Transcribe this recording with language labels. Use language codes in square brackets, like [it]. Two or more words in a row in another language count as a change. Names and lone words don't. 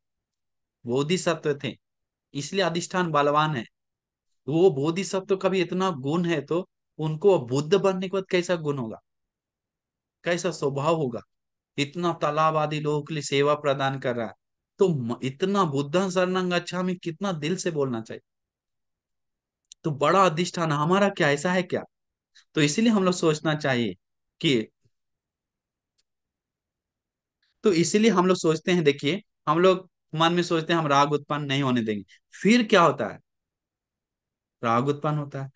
[hi] बोधिसत्व थे इसलिए अधिष्ठान बलवान है। वो बोधिसत्व का भी इतना गुण है, तो उनको बुद्ध बनने के बाद कैसा गुण होगा, कैसा स्वभाव होगा। इतना तालाब आदि लोगों के लिए सेवा प्रदान कर रहा है, तो इतना [pi] बुद्धं शरणं गच्छामि [hi] कितना दिल से बोलना चाहिए। तो बड़ा अधिष्ठान हमारा क्या ऐसा है क्या? तो इसीलिए हम लोग सोचना चाहिए कि, तो इसीलिए हम लोग सोचते हैं, देखिए हम लोग मन में सोचते हैं हम राग उत्पन्न नहीं होने देंगे, फिर क्या होता है, राग उत्पन्न होता है।